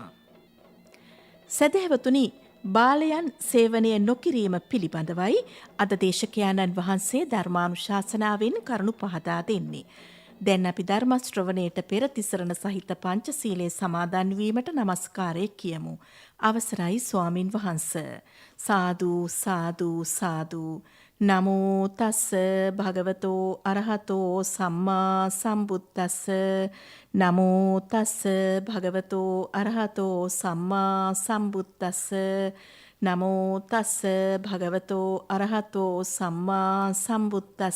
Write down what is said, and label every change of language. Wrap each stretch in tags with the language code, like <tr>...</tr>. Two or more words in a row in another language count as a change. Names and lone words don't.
<si>සදහැවතුනි, බාලයන් සේවනය නොකිරීම පිළිබඳවයි අද දේශකයාණන් වහන්සේ ධර්මානුශාසනාවෙන් කරුණු පහදා දෙන්නේ. දැන් අපි ධර්ම ශ්‍රවණයට පෙර තිසරණ සහිත පංචශීලයේ සමාදන් වීමට নমස්කාරය කියමු. අවසරයි ස්වාමින් වහන්සේ. සාදු සාදු සාදු.</si> <pi>නමෝ තස්ස භගවතෝ අරහතෝ සම්මා සම්බුද්දස්ස. නමෝ තස්ස භගවතෝ අරහතෝ සම්මා සම්බුද්දස්ස. නමෝ තස්ස භගවතෝ අරහතෝ සම්මා සම්බුද්දස්ස.</pi>